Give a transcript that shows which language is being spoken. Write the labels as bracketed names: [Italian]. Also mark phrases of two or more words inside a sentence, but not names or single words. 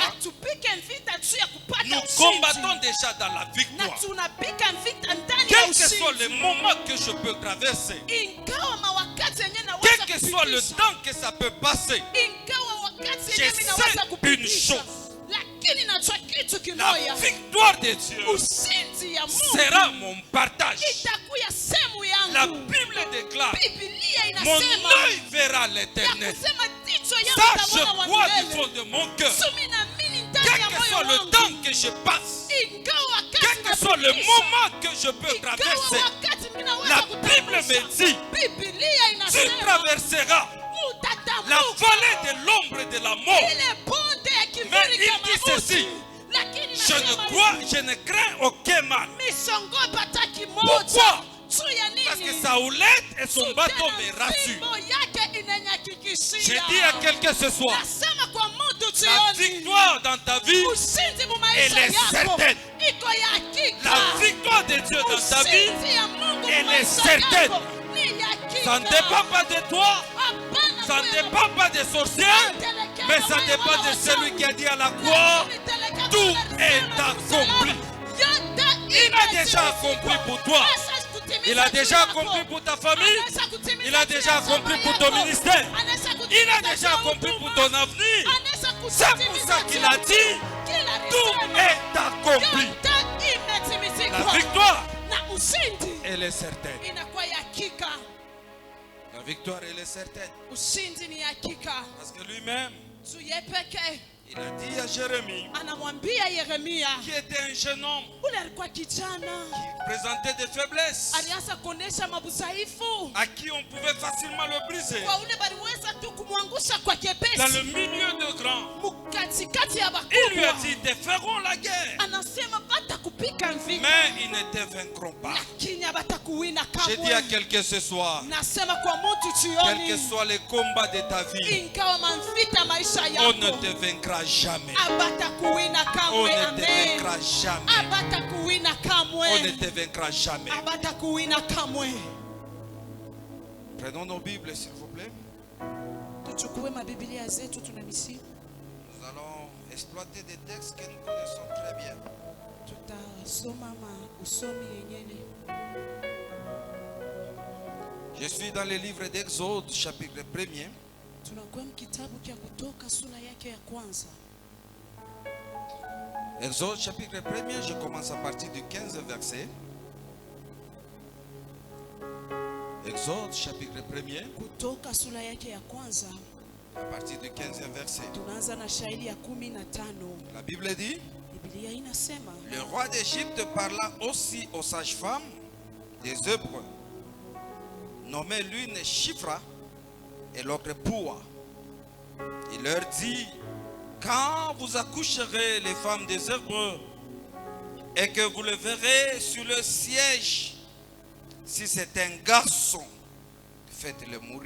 [Swahili] Atupike vita tu ya kupata [French] Nous [Swahili] ushindi, [French] combattons déjà dans la [Swahili] na [French] victoire. [Swahili] tunapika vita ndani ya [French] Quel que soit le [Swahili] ushindi. [French] moment que je peux traverser, [Swahili] Ingawa mawakati yenye [French] quel [Swahili] naweza [French] que soit le [Swahili] kupitisha, [French] temps que ça peut passer, [Swahili] ingawa wakati [French] je [Swahili] yenye mimi naweza [French] sais une [Swahili] kupitisha, [French] chose. [Swahili] lakini najua kitu [French] La [Swahili] kimoya, [French] victoire de Dieu [Swahili] ushindi ya Mungu [French] sera mon partage. [Swahili] itakuya sehemu [French] La [Swahili] yangu. [French] Bible déclare, [Swahili] Biblia [French] mon [Swahili] inasema [French] œil verra [Swahili] ya [French] l'éternel. [Swahili] kusema jicho [French] Ça, [Swahili] yangu [French] je [Swahili] itamwona wa [French] crois du [Swahili] milele. [French] fond de mon cœur. [Swahili] Sumi naamini ndani [French] Quel [Swahili] ya [French] que soit [Swahili] moyo [French] le [Swahili] wangu, [French] temps que je passe, [Swahili] ingawa wakati [French] quel que soit le [Swahili] napitisha, [French] moment que je peux [Swahili] ingawa [French] traverser, [Swahili] wakati mimi naweza [French] la Bible [Swahili] kutambulisha, [French] me dit, [Swahili] Biblia [French] tu [Swahili] inasema [French] traverseras la [Swahili] utatambuka [French] vallée de l'ombre et de la mort. [Swahili] ile bonde ya [French] Mais [Swahili] kivuli [French] il [Swahili] cha [French] dit [Swahili] mauti. [French] ceci, [Swahili] Lakini [French] je ne [Swahili] nasema [French] crois, [Swahili] hivi, [French] je ne crains aucun mal. [Swahili] misongopa hata kimoja. [French] Pourquoi? [Swahili] Juu ya nini? [French] Parce que sa houlette et son [Swahili] Juu [French] bâton [Swahili] tena [French] me rassurent. [Swahili] fimbo yake [French] Je [Swahili] inanyakikishia. [French] dis à quelqu'un ce soir, [Swahili] Nasema kwa mtu [French] la [Swahili] jioni, [French] victoire dans ta vie, [Swahili] ushindi mu [French] elle [Swahili] maisha [French] est [Swahili] yako [French] certaine. [Swahili] iko ya hakika. [French] La victoire de Dieu dans ta vie, [Swahili] Ushindi ya Mungu mu [French] elle est [Swahili] maisha [French] certaine. [Swahili] yako ni ya hakika. [French] ça ne dépend pas de toi, [Swahili] Hapana [French] ça ne [Swahili] kuya [French] dépend pas des sorciers, mais ça dépend de celui qui a dit à la croix, tout est accompli. Il a déjà accompli pour toi. Il a déjà accompli pour ta famille. Il a déjà accompli pour ton ministère. Il a déjà accompli pour ton avenir. C'est pour ça qu'il a dit, tout est accompli. La victoire, [Swahili] na ushindi [French] elle est certaine. [Swahili] inakuwa ya hakika. [French] La victoire, elle est certaine. [Swahili] Ushindi ni hakika. [French] Parce que lui-même, [Swahili] Juu yeye pekee [French] il a dit à Jérémie, [Swahili] anamwambia Yeremia, [French] qui était un jeune homme, [Swahili] ule alikuwa kijana [French] qui présentait des faiblesses, [Swahili] alianza kuonesha mabudhaifu [French] à qui on pouvait facilement le briser. [Swahili] kwa ule baliweza tu kumwangusha kwa [French] Dans le [Swahili] kepesi [French] milieu de grands, [Swahili] katikati ya [French] il lui a [Swahili] bakubwa. [French] dit, ils te feront la guerre. [Swahili] Anasema batakupika vita [French] Mais ils ne te vaincront pas. [Swahili] lakini habatakuwina [French] J'ai dit à [Swahili] kamwe. [French] quelqu'un ce soir, [Swahili] Nasema kwa mtu [French] quel que [Swahili] jioni, [French] soit les combats de ta vie, [Swahili] ingawa mavita maisha [French] on ne [Swahili] yako [French] te vaincra jamais. [Swahili] habatakuwina [French] On [Swahili] kamwe. [French] ne te Amen. vaincra jamais. [Swahili] Habatakuwina [French] On ne [Swahili] kamwe. [French] te vaincra jamais. [Swahili] Habatakuwina kamwe. [French] Prenons nos Bibles, s'il vous plaît. [Swahili] Tuchukue mabiblia zetu tunamisi. [French] Nous allons exploiter des textes que nous connaissons très bien. [Swahili] Tutasoma usomi yenyewe. [French] Je suis dans le livre d'Exode, chapitre 1er. [Swahili] Tunakuwa kitabu cha Kutoka sura yake ya kwanza. [French] Exode, chapitre 1er, je commence à partir du 15 verset. Exode, chapitre 1er, [Swahili] Kutoka sura yake ya kwanza [French] à partir du 15e verset. [Swahili] tunaanza na shairi ya 15. [French] La Bible dit, [Swahili] Biblia inasema, [French] le roi d'Égypte parla aussi aux sages-femmes des Hébreux, nommées l'une Shifra et l'autre Poua. Il leur dit, quand vous accoucherez les femmes des Hébreux et que vous le verrez sur le siège, si c'est un garçon, faites-le mourir.